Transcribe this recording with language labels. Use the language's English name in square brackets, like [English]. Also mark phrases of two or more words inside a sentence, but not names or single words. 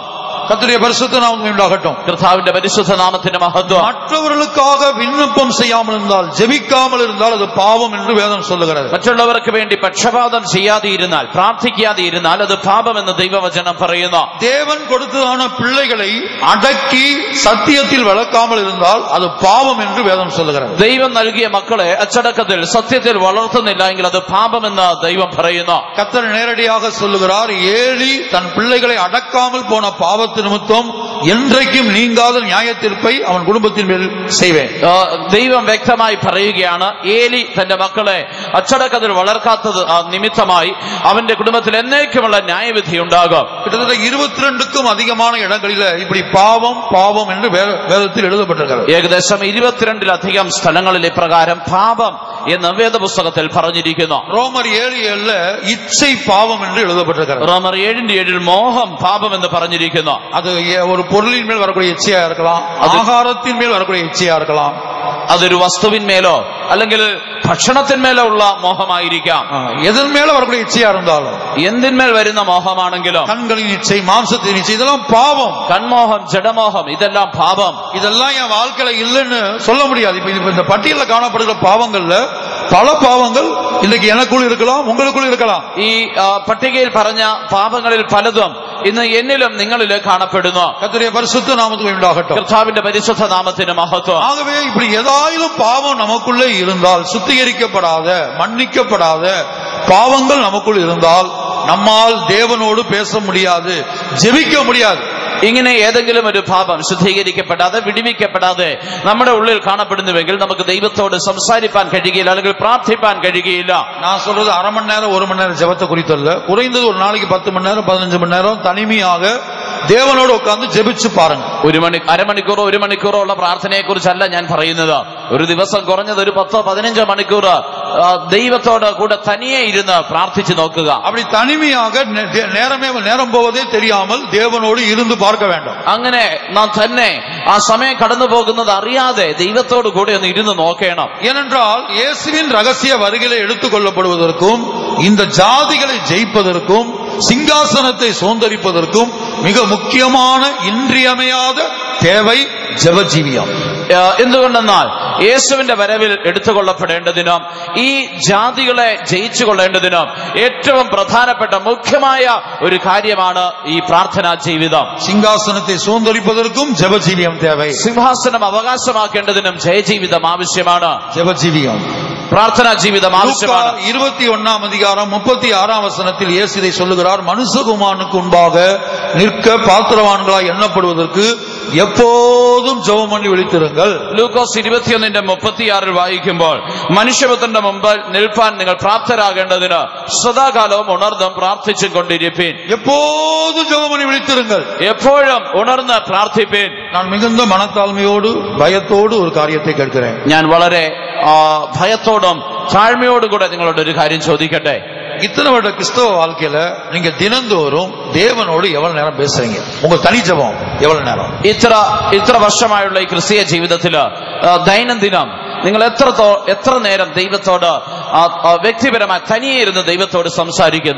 [Tamil] கர்த்தருடைய பரிசுத்த நாமம் உண்டாகட்டும். [Malayalam] കർത്താവിന്റെ പരിശുദ്ധ നാമത്തിന് മഹത്വം. [Tamil] மற்றவர்களுக்காக விண்ணப்பம் செய்யாமல் இருந்தால், ஜெபிக்காமல் இருந்தால் அது பாவம் என்று வேதம் சொல்லுகிறது. [Malayalam] മറ്റുള്ളവർക്ക് വേണ്ടി പക്ഷപാതം ചെയ്യാതെ ഇരുന്നാൽ, പ്രാർത്ഥിക്കാതെ ഇരുന്നാൽ അത് പാപം എന്ന് ദൈവവചനം പറയുന്നു. [Tamil] தேவன் கொடுத்ததான பிள்ளைகளை அடக்கி சத்தியத்தில் வளர்க்காமல் இருந்தால் அது பாவம் என்று வேதம் சொல்லுகிறது. [Malayalam] ദൈവം നൽകിയ മക്കളെ അച്ചടക്കത്തിൽ സത്യത്തിൽ വളർത്തുന്നില്ല എങ്കിൽ അത് പാപം എന്ന് ദൈവം പറയുന്നു. [Tamil] கர்த்தர் நேரடியாக சொல்லுகிறார், ஏலி தன் பிள்ளைகளை அடக்காமல் போன பாவத்தை நிமித்தம் என்றைக்கும் நீங்காத நியாய தீர்ப்பை அவன் குடும்பத்தின் மேல் செய்வேன். [Malayalam] ദൈവം വ്യക്തമായി പറയുകയാണ്, ഏലി തന്റെ മക്കളെ അച്ചടക്കത്തിൽ വളർക്കാത്തത് നിമിത്തമായി അവന്റെ കുടുംബത്തിൽ എന്നേക്കുമുള്ള ന്യായവിധി ഉണ്ടാകും. [Tamil] கிட்டத்தட்ட 22க்கும் அதிகமான இடங்களில் இப்படி பாவம் பாவம் என்று வேதத்தில் எழுதப்பட்டிருக்கிறது. [Malayalam] ഏകദേശം 22-ലധികം സ്ഥലങ്ങളിൽ ഇപ്രകാരം പാപം എന്ന് വേദപുസ്തകത്തിൽ പറഞ്ഞിരിക്കുന്നു. [Tamil] ரோமர் 7:7 இச்சை பாவம் என்று எழுதப்பட்டிருக்கிறது. [Malayalam] റോമർ 7:7 മോഹം പാപം എന്ന് പറഞ്ഞിരിക്കുന്നു. [Tamil] அது ஒரு பொருளின் மேல் வரக்கூடிய இச்சையா இருக்கலாம், ஆகாரத்தின் மேல் வரக்கூடிய இச்சையா இருக்கலாம், [Malayalam] അതൊരു വസ്തുവിന്മേലോ അല്ലെങ്കിൽ ഭക്ഷണത്തിന്മേലോ ഉള്ള മോഹമായിരിക്കാം. [Tamil] எதன் மேல வரக்கூடிய இச்சையா இருந்தாலும், [Malayalam] എന്തിന്മേൽ വരുന്ന മോഹമാണെങ്കിലും, [Tamil] கண்களின் இச்சை, மாம்சத்தின் இச்சை, இதெல்லாம் பாவம். [Malayalam] കൺമോഹം, ജഡമോഹം, ഇതെല്ലാം പാപം. [Tamil] இதெல்லாம் என் வாழ்க்கையில இல்லைன்னு சொல்ல முடியாது. இப்ப இந்த பட்டியல காணப்படுகிற பாவங்கள்ல பல பாவங்கள் இன்னைக்கு எனக்குள் இருக்கலாம், உங்களுக்குள் இருக்கலாம். [Malayalam] ഈ പട്ടികയിൽ പറഞ്ഞ പാപങ്ങളിൽ പലതും ഇന്ന് എന്നിലും നിങ്ങളിലും കാണപ്പെടുന്നു. [Tamil] கர்த்தருடைய பரிசுத்த நாமத்துக்கு உண்டாகட்டும். [Malayalam] കർത്താവിന്റെ പരിശുദ്ധ നാമത്തിന് മഹത്വം. [Tamil] ஆகவே இப்படி ஏதாயிலும் பாவம் நமக்குள்ளே இருந்தால், சுத்திகரிக்கப்படாத, மன்னிக்கப்படாத பாவங்கள் நமக்குள் இருந்தால், நம்மால் தேவனோடு பேச முடியாது, ஜெபிக்க முடியாது. [Malayalam] ഇങ്ങനെ ഏതെങ്കിലും ഒരു പാപം ശുദ്ധീകരിക്കപ്പെടാതെ വിടുവിക്കപ്പെടാതെ നമ്മുടെ ഉള്ളിൽ കാണപ്പെടുന്നുവെങ്കിൽ നമുക്ക് ദൈവത്തോട് സംസാരിപ്പാൻ കഴിയുകയില്ല, അല്ലെങ്കിൽ പ്രാർത്ഥിപ്പാൻ കഴിയുകയില്ല. [Tamil] நான் சொல்றது அரை மணி நேரம் 1 மணி நேரம் ஜெபத்தை குறித்து அல்ல. குறைந்தது ஒரு நாளைக்கு 10 மணி நேரம் 15 மணி நேரம் தனிமையாக தேவனோடு உட்கார்ந்து ஜெபிச்சு பாருங்க. [Malayalam] അരമണിക്കൂറോ 1 മണിക്കൂറോ ഉള്ള പ്രാർത്ഥനയെ കുറിച്ചല്ല ഞാൻ പറയുന്നത്. ഒരു ദിവസം കുറഞ്ഞത് ഒരു 10-15 മണിക്കൂർ ദൈവത്തോട് കൂടെ തനിയെ ഇരുന്ന് പ്രാർത്ഥിച്ചു നോക്കുക. [Tamil] அப்படி தனிமையாக நேரம் போவதே தெரியாமல் தேவனோடு இருந்து பார்க்க வேண்டும். [Malayalam] അങ്ങനെ നാം തന്നെ ആ സമയം കടന്നു പോകുന്നത് അറിയാതെ ദൈവത്തോട് കൂടെ ഒന്ന് ഇരുന്ന് നോക്കണം. [Tamil] ஏனென்றால் இயேசுவின் ரகசிய வருகையிலே எடுத்துக் கொள்ளப்படுவதற்கும் இந்த ஜாதிகளை ஜெயிப்பதற்கும் சிங்காசனத்தை சுதந்தரிப்பதற்கும் மிக முக்கியமான இன்றியமையாத தேவை ஜெபஜீவியம். [Malayalam] എന്തുകൊണ്ടെന്നാൽ യേശുവിന്റെ വരവിൽ എടുത്തുകൊള്ളപ്പെടേണ്ടതിനും ഈ ജാതികളെ ജയിച്ചു കൊള്ളേണ്ടതിനും ഏറ്റവും പ്രധാനപ്പെട്ട മുഖ്യമായ ഒരു കാര്യമാണ് ഈ പ്രാർത്ഥനാ ജീവിതം. [Tamil] சிம்ஹாசனத்தை சுந்தரிப்பதற்கும் ஜபஜீவியம் தேவை. [Malayalam] സിംഹാസനം അവകാശമാക്കേണ്ടതിനും ജയജീവിതം ആവശ്യമാണ്. [Tamil] ജപജീവിയം [Malayalam] പ്രാർത്ഥനാ ജീവിതം ആവശ്യമാണ്. [Tamil] 21 அதிகாரம் 36 வசனத்தில் இயேசு இதை சொல்லுகிறார். மனுஷகுமாரனுக்கு முன்பாக நிற்க பாத்திரவான்களாய் எண்ணப்படுவதற்கு எப்போதும் ஜெபம் பண்ணி விழித்திருங்கள். [Malayalam] ലൂക്കോസ് 21:36 വായിക്കുമ്പോൾ മനുഷ്യപുത്രന്റെ മുമ്പിൽ നിൽപ്പാൻ നിങ്ങൾ പ്രാപ്തരാകേണ്ടതിന് സദാകാലവും ഉണർന്നും പ്രാർത്ഥിച്ചും കൊണ്ടിരിപ്പീൻ. [Tamil] எப்போதும் ஜெபம் பண்ணி விழித்திருங்கள். [Malayalam] എപ്പോഴും ഉണർന്ന് പ്രാർത്ഥിപ്പീൻ. [Tamil] நான் மிகுந்த மனத்தாழ்மையோடு பயத்தோடு ஒரு காரியத்தை கேட்கிறேன். [Malayalam] ഞാൻ വളരെ ഭയത്തോടും താഴ്മയോടും കൂടെ നിങ്ങളോട് ഒരു കാര്യം ചോദിക്കട്ടെ. [Tamil] இத்தனை வருட கிறிஸ்தவ வாழ்க்கையில நீங்க தினந்தோறும் தேவனோடு எவ்வளவு நேரம் பேசுறீங்க? உங்க தனி ஜெபம் எவ்வளவு நேரம்? [Malayalam] ഇത്ര വർഷമായുള്ള ഈ ക്രിസ്തീയ ജീവിതത്തില് ദൈനംദിനം നിങ്ങൾ എത്ര നേരം ദൈവത്തോട് വ്യക്തിപരമായി തനിയെ ഇരുന്ന് ദൈവത്തോട് സംസാരിക്കുന്നു?